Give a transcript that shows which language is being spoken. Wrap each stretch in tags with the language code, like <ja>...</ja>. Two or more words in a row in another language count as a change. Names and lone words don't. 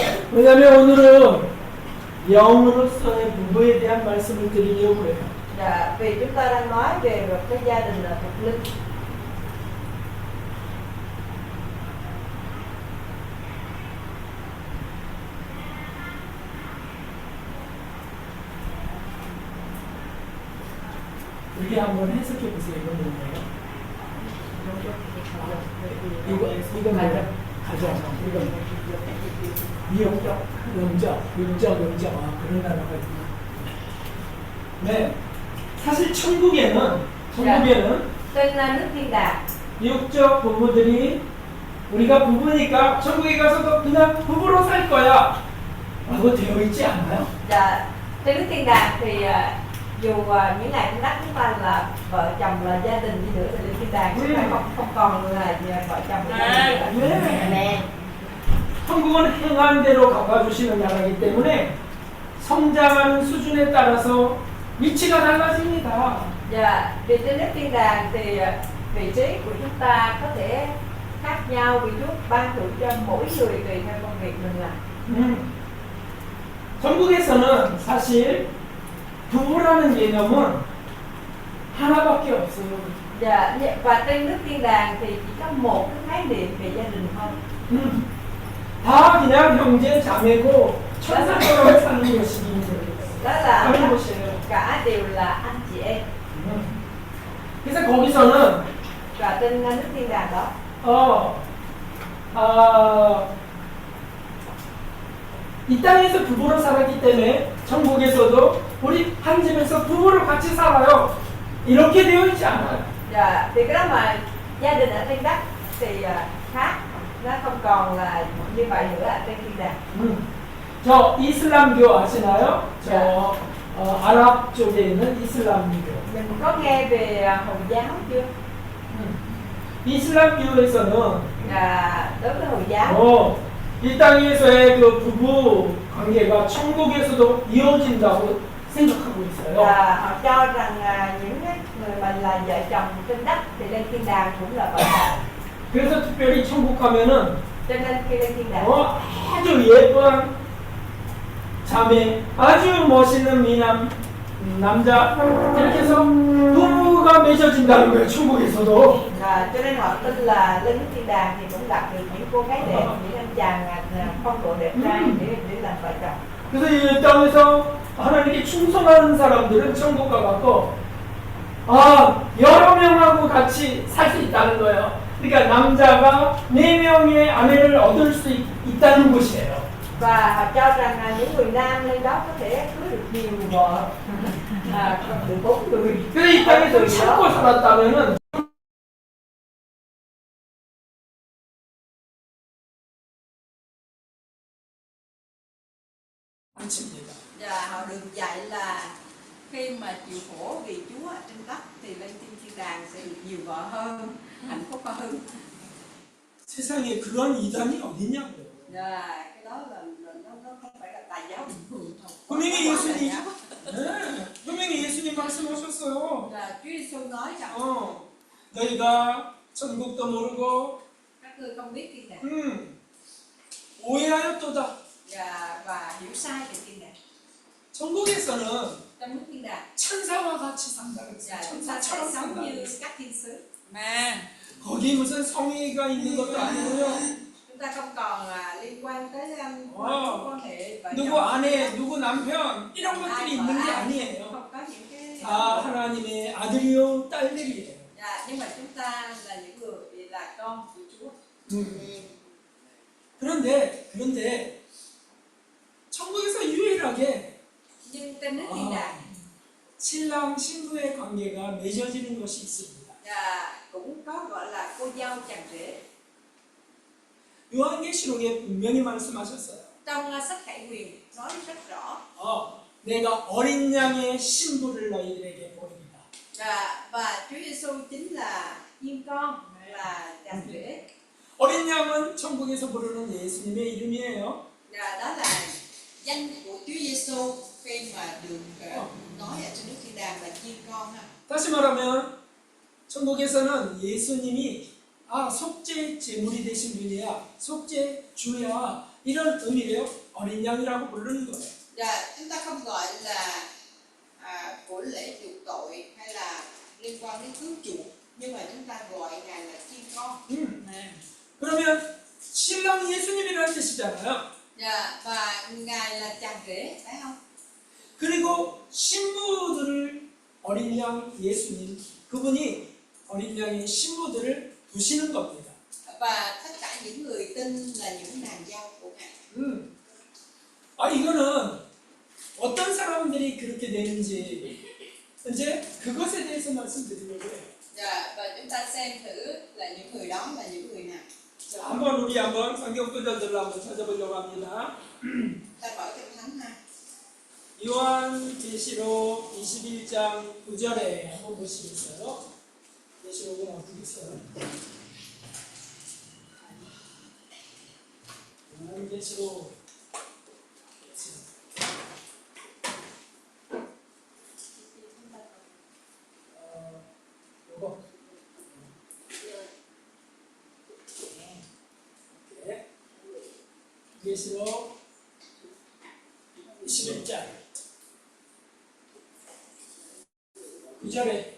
<ko>왜냐하면 오늘은 영으로서의 부부에 대한 말씀을 드리려고 해요.</ko> <vi>Dạ, vì chúng ta đang nói về một cái gia đình là thuộc linh.</vi> <ko>우리 한번 해석해 보세요. 이건 뭐예요? 이건 뭐예요? 가정. 이건 미역적, 영적. 그런 단어가 있구나. 네. 사실 천국에는</ko> <vi>Trên nước thiên đàng,</vi> <ko>육적 부부들이 우리가 부부니까 천국에 가서도 그냥 부부로 살 거야 라고 되어 있지 않아요?</ko> <vi>dạ, trên nước thiên đàng thì dù những ngày trên đất chúng ta là vợ chồng là gia đình đi nữa thì lên thiên đàng chúng ta không còn là vợ chồng là gia đình nữa.</vi> <ko>네. 천국은 행한 대로 갚아주시는 나라이기 때문에 성장하는 수준에 따라서 위치가 달라집니다.</ko> <vi>Dạ, vì trên nước thiên đàng thì vị trí của chúng ta có thể khác nhau vì Chúa ban thưởng cho mỗi người tùy theo công việc mình làm.</vi> <ko>천국에서는 사실 부부라는 개념은 하나밖에 없어요.</ko> <vi>Dạ, và trên nước thiên đàng thì chỉ có một cái khái niệm về gia đình thôi.</vi> <ko>다 그냥 형제 자매고 천사처럼 사는 것이</ko> <vi>Đó là</vi> <ko>사는 것이에요.</ko> <vi>cả đều là anh chị em.</vi> <ko>그래서 거기서는</ko> <vi>Và trên nước thiên đàng đó</vi> <ko>이 땅에서 부부로 살았기 때문에 천국에서도 우리 한 집에서 부부로 같이 살아요. 이렇게 되어 있지 않아요.</ko> <vi>dạ, thì cái đó mà gia đình ở trên đất thì khác, nó không còn là như vậy nữa ở trên thiên đàng.</vi> <ko>저 이슬람교 아시나요? 저 네. 아랍 쪽에 있는 이슬람교.</ko> <vi>Mình có nghe về Hồi giáo chưa?</vi> <ko>이슬람교에서는</ko> <vi>Đối với Hồi giáo</vi> <ko>이 땅에서의 그 부부 관계가 천국에서도 이어진다고 생각하고 있어요.</ko> <vi>là họ cho rằng những cái người mà là vợ chồng trên đất thì lên thiên đàng cũng là vợ chồng.</vi> <ko>그래서 특별히 천국 가면은</ko> <vi>Cho nên khi lên thiên đàng</vi> <ko>아주 예쁜 자매, 아주 멋있는 미남 남자 이렇게 해서 부부가 맺어진다는 거예요. 천국에서도.</ko> <vi>cho nên họ tin là lên thiên đàng thì cũng gặp được những cô gái đẹp, những anh chàng phong độ đẹp trai để làm vợ chồng.</vi> <ko>그래서 이 땅에서 하나님께 충성하는 사람들은 천국 가갖고 여러 명하고 같이 살 수 있다는 거예요. 그러니까 남자가 4명의 아내를 얻을 수 있다는 곳이에요.</ko> <vi>Và họ cho rằng những người nam lên đó có thể cưới được nhiều vợ, được 4 người.</vi> <ko>그래서 이 땅에서 참고 살았다면은 안 칩니다.</ko> <vi>Và họ được dạy là khi mà chịu khổ vì Chúa ở trên đất thì lên thiên đàng sẽ được nhiều vợ hơn, hạnh phúc hơn.</vi> <ko>세상에 그런 이단이 어딨냐고요.</ko> <vi>Cái đó là nó không phải là tài giáo bình thường thôi.</vi> <ko>분명히 예수님, 분명히 예수님 말씀하셨어요.</ko> <vi>Chúa Giêsu nói rằng</vi> <ko>너희가 천국도 모르고</ko> <vi>các ngươi không biết thiên đàng</vi> <ko>오해하였도다.</ko> <vi>và hiểu sai về thiên đàng.</vi> <ko>천국에서는</ko> <vi>Trong nước thiên đàng</vi> <ko>천사와 같이 산다 그랬어요.</ko> <vi>chúng ta sẽ</vi> <ko>천사처럼</ko> <vi>sống như</vi> <ko>산다.</ko> <vi>các thiên sứ.</vi> <ko>거기 무슨 성의가 있는 것도 아니고요.</ko> <vi>chúng ta không còn liên quan tới Wow. quan hệ vợ</vi> <ko>누구</ko> <vi>chồng.</vi> <ko>아내, 누구 남편 이런 것들이 있는 게 아니에요.</ko> <vi>Không có những cái</vi> <ko>다 하나님의 아들이요 딸들이에요.</ko> <vi>Dạ, nhưng mà chúng ta là những người là con của Chúa.</vi> <ko>그런데 천국에서 유일하게</ko> <vi>Nhưng trên nước thiên đàng</vi> <ko>신랑 신부의 관계가 맺어지는 것이 있습니다.</ko> <vi>cũng có gọi là cô dâu chàng rể.</vi> <ko>요한계시록에 분명히 말씀하셨어요.</ko> <vi>Trong sách Khải Huyền nói rất rõ.</vi> <ko>내가 어린 양의 신부를 너희들에게 보이리라.</ko> <vi>Và Chúa Giêsu chính là chiên con, là chàng rể.</vi> <ko>어린 양은 천국에서 부르는 예수님의 이름이에요.</ko> <vi>Đó là danh của Chúa Giêsu khi mà được nói ở trên nước thiên đàng là chiên con ha.</vi> <ko>다시 말하면 천국에서는 예수님이 속죄 제물이 되신 분이야, 속죄 주야 이런 의미래요. 어린 양이라고 부르는 거예요.</ko> <vi>Chúng ta không gọi là của lễ chuộc tội hay là liên quan đến cứu chuộc, nhưng mà chúng ta gọi ngài là chiên con.</vi> <ko>그러면 신랑 예수님이라는 뜻이잖아요.</ko> <vi>Và ngài là chàng rể, phải không?</vi> <ko>그리고 신부들을 어린 양 예수님, 그분이 어린 양의 신부들을 두시는 겁니다.</ko> <vi>Và tất cả những người tin là những nàng dâu của ngài.</vi> <ko>이거는 어떤 사람들이 그렇게 되는지 이제 그것에 대해서 말씀드리려고요.</ko> <vi>Và chúng ta xem thử là những người đó là những người nào.</vi> <ko>한번 우리 한번 성경 구절들로 한번 찾아보려고 합니다.</ko> <vi>Ta mở trong Thánh ha.</vi> <ko>요한계시록 21장 9절에 한번 보시겠어요? 계시록은 어떻게 써요? 요한계시록 요거 계시록 21장 9절에</ko>